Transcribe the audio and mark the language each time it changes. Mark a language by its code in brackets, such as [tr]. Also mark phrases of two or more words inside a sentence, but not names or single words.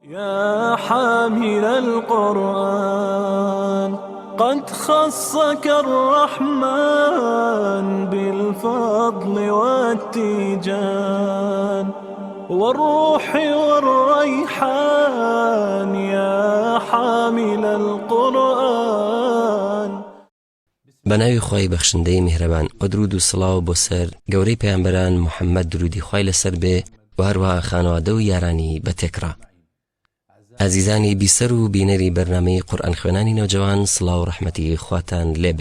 [ar] يا حامل القرآن قد خصك الرحمن بالفضل والتيجان والروح والريحان يا حامل القرآن. [ckb] بەناوی خۆی بەخشندەی میهرەبان و درود و سڵاو بۆ سەر گەورەی پەیامبەران محەممەد درودی خۆی لەسەر بێ و هەروەها خانەوادە و یارانی بە تێکڕا. ئازیزانی بیسەر و بینەری بەرنامەی قورئان خوێنانی نەوجەوان، سڵاو و ڕەحمەتی خواتان لێبێ.